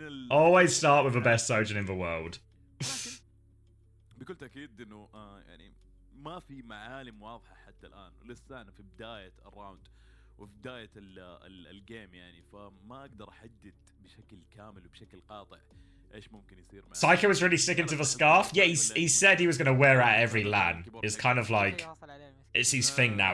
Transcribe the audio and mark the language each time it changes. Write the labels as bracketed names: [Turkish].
[English] Always start with the best Sojin in the world. [Arabic] بكل تأكيد إنه يعني ما في معالم واضحة حتى الآن لسه في بداية الراوند وفي بداية الجيم يعني فما أقدر أحدد بشكل كامل وبشكل قاطع إيش ممكن يصير معه. [English] Psycho is really sticking to the scarf. Yeah, he said he was going to wear it at every LAN. It's kind of like, it's his thing now.